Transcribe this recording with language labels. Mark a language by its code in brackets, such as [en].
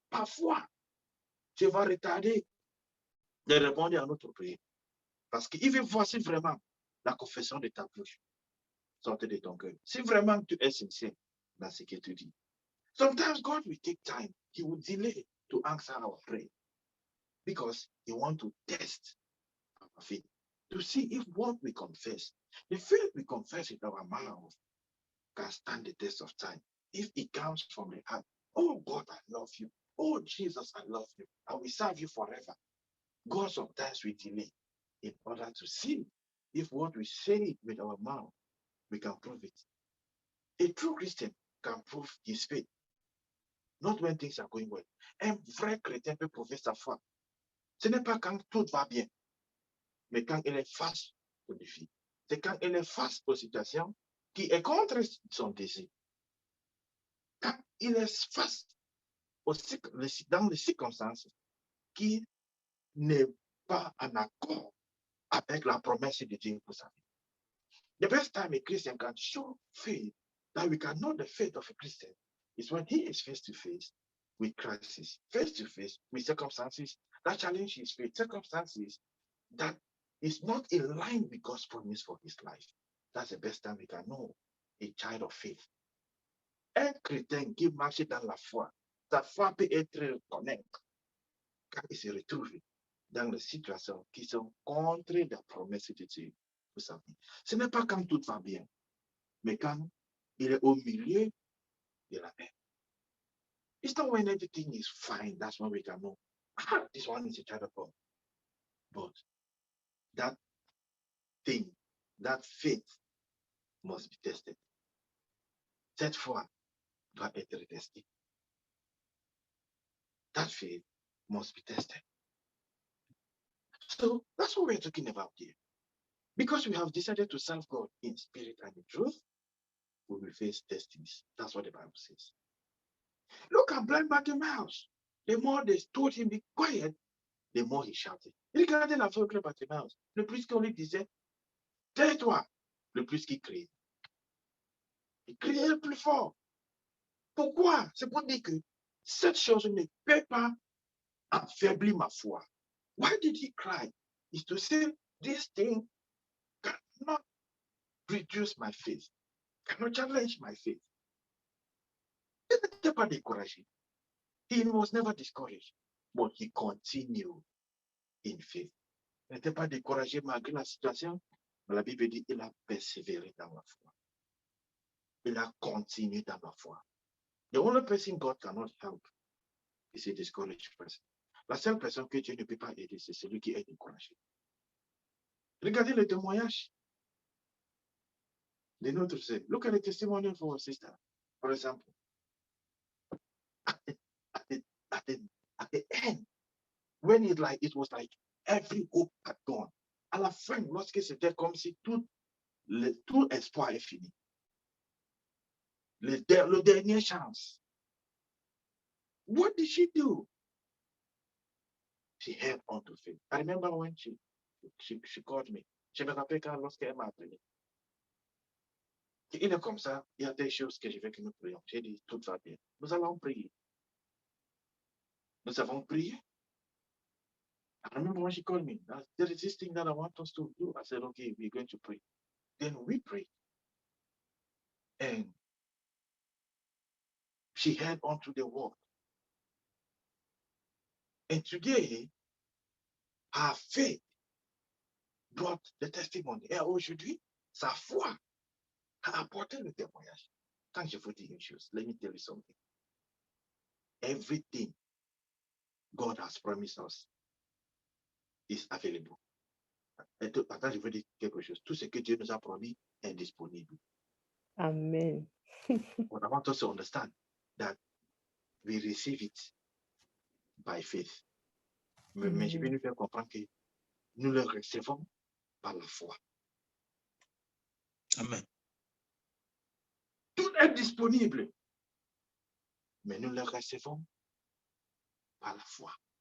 [fr] Parfois, tu vas retarder de répondre à notre prière. Parce qu'il veut voir si vraiment la confession de ta bouche sort de ton cœur. Si vraiment tu es sincère dans ce que tu dis. [en] Sometimes God will take time. He will delay to answer our prayer. Because he wants to test our faith. To see if what we confess, the faith we confess in our mouth, can stand the test of time. If it comes from the heart, oh God, I love you. Oh Jesus, I love you. I will serve you forever. God sometimes we delay in order to see if what we say with our mouth, we can prove it. A true Christian can prove his faith, not when things are going well. [fr] Un vrai chrétien peut prouver sa foi. Ce n'est pas quand tout va bien, mais quand il est face au défi. C'est quand il est face aux situations qui est contre son désir. Quand il est face dans les circonstances qui n'est pas en accord avec la promesse de Dieu pour sa vie. [en] The best time a Christian can show faith, that we can know the faith of a Christian, is when he is face to face with crisis, face to face with circumstances that challenge his faith, circumstances that is not in line with God's promise for his life. That's the best time we can know a child of faith. [fr] Un chrétien qui marche dans la foi, sa foi peut être reconnue quand il se retrouve dans les situations qui sont contre la promesse de Dieu pour sa vie. Ce n'est pas quand tout va bien, mais quand il est au milieu de la mer. [en] It's not when everything is fine, that's when we can know, this one is a child of God. But that thing, that faith must be tested. [fr] Cette foi doit être testée. [en] That faith must be tested. So that's what we're talking about here. Because we have decided to serve God in spirit and in truth, we will face testings. That's what the Bible says. Look at blind Bartimaeus. The more they told him be quiet, the more he shouted. [fr] Regardez la veuve Bartimaeus. Le plus qu'on lui disait, tais-toi, le plus qu'il criait. Il criait le plus fort. Pourquoi? C'est pour dire que cette chose ne peut pas affaiblir ma foi. [en] Why did he cry? It's to say this thing cannot reduce my faith, cannot challenge my faith. [fr] Il n'était pas découragé. [en] He was never discouraged, but he continued in faith. [fr] Il n'était pas découragé malgré la situation, mais la Bible dit qu'il a persévéré dans la foi. Il a continué dans la foi. [en] The only person God cannot help is a discouraged person. [fr] La seule personne que Dieu ne peut pas aider, c'est celui qui est découragé. Regardez le témoignage de notre sœur. [en] Look at the testimony of our sister. For example, at the end, when it was like every hope had gone. [fr] À la fin, lorsque c'était comme si tout espoir est fini. Le dernier chance. [en] What did she do? She held on to faith. I remember when she called me. [fr] Je me rappelle quand lorsqu'elle m'a appelé. Il est comme ça, il y a des choses que je veux que nous prions. J'ai dit, tout va bien. Nous allons prier. Nous avons prié. [en] I remember when she called me. There is this thing that I want us to do. I said, okay, we're going to pray. Then we prayed. And she held on to the word. And today, her faith brought the testimony. [fr] Et aujourd'hui, sa foi a apporté le témoignage. Quand je vous dis une chose, [en] let me tell you something. Everything God has promised us is available. [fr] Attends, je veux dire quelque chose. Tout ce que Dieu nous a promis est disponible. Amen. [en] But I want us to understand that we receive it by faith. [fr] Mais je vais nous faire comprendre que nous le recevons par la foi. Amen. Tout est disponible. Mais nous le recevons par la foi.